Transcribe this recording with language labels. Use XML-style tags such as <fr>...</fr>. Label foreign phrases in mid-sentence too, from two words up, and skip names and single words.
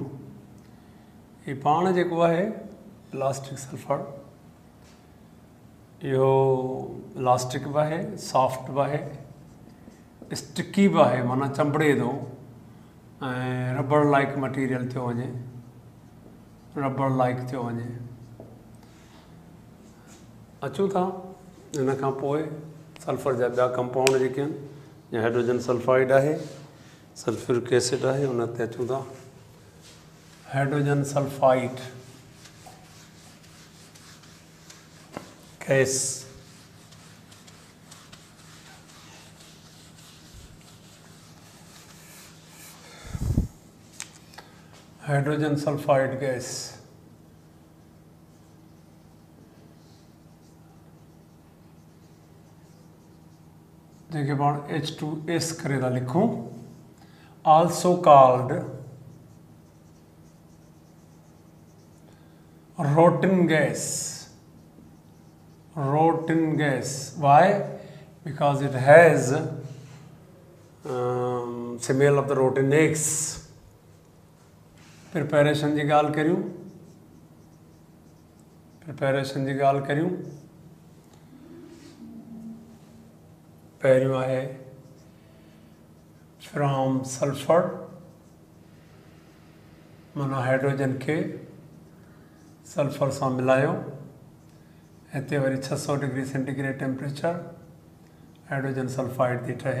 <sd>ये पाण जेको आहे</sd> <en>elastic sulfur,</en> <sd>इहो इलास्टिक बि आहे, सॉफ्ट बि आहे, स्टिकी बि आहे, माना चंबड़े थो ऐं</sd> <en>rubber like material</en> <sd>थियो वञे,</sd> <en>rubber like</en> <sd>थियो वञे। अचूं था इन खां पोइ सल्फर जा ॿिया कंपाउंड जेके आहिनि, या</sd> <en>hydrogen sulfide</en> <sd>आहे,</sd> <en>sulfuric acid</en> <sd>आहे, उन ते अचूं था।</sd> <en>hydrogen sulfide gas, hydrogen sulfide gas</en> <sd>जेके पाण H2S करे था लिखूं,</sd> <en>also called rotten gas, rotten gas, why? Because it has smell of the rotten eggs।</en> <sd>प्रिपेरेशन जी ॻाल्हि करियूं, प्रिपेरेशन जी ॻाल्हि करियूं, पहिरियों आहे</sd> <en>from sulfur,</en> <sd>माना हाइड्रोजन खे सल्फर सां मिलायो, हिते वरी 600</sd> <en>degree centigrade temperature, hydrogen sulfide</en> <sd>थी ठहे।</sd>